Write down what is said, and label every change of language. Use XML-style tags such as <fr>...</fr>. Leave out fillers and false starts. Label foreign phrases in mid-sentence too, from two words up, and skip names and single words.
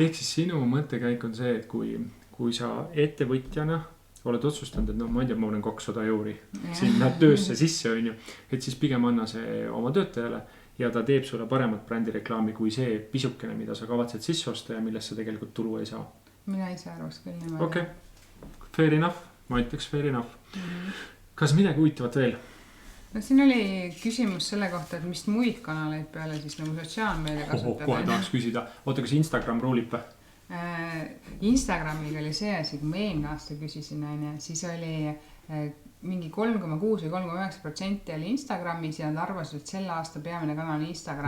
<et>Ehk siis sinu mõttekäik on see, et kui sa ettevõtjana oled otsustanud, et ma ei tea, ma olen 200 euri sinna töösse sisse, on ju, et siis pigem anna see oma töötajale ja ta teeb sulle paremat brändireklaami kui see pisukene, mida sa kavatsed sisse osta ja millest sa tegelikult tulu ei saa. mina ise arvaks küll niimoodi. Okei,</et> <en>fair enough,</en> <et>ma ütleks</et> <en>fair enough.</en> <et>Kas midagi huvitavat veel? No siin oli küsimus selle kohta, et mis muid kanaleid peale siis nagu sotsiaalmeedia kasutada. Kohe tahaks küsida. Oota, kas Instagram ruulib või? Instagramiga oli see asi, kui ma eelmine aasta küsisin, siis oli mingi 3,6 või 3,9% oli Instagramis ja nad arvasid, et selle aasta peamine kanal on Instagram.</et>